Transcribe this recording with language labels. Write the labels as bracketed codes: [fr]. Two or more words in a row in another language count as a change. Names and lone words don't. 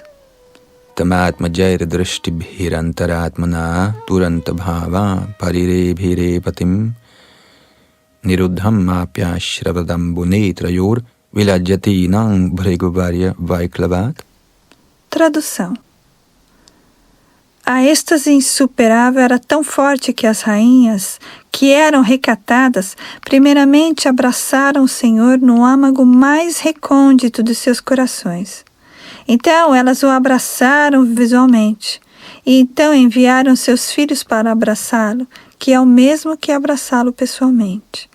[sa] Tamatma jaira drashtibhirantaratmana turanta bhava parirebhire patim niruddham mapyashravadambu netrayor vilajyati nang bhreguvarya vaiklavat. [pt] Tradução. A êxtase insuperável era tão forte que as rainhas, que eram recatadas, primeiramente abraçaram o Senhor no âmago mais recôndito de seus corações. Então elas o abraçaram visualmente, e então enviaram seus filhos para abraçá-lo, que é o mesmo que abraçá-lo pessoalmente.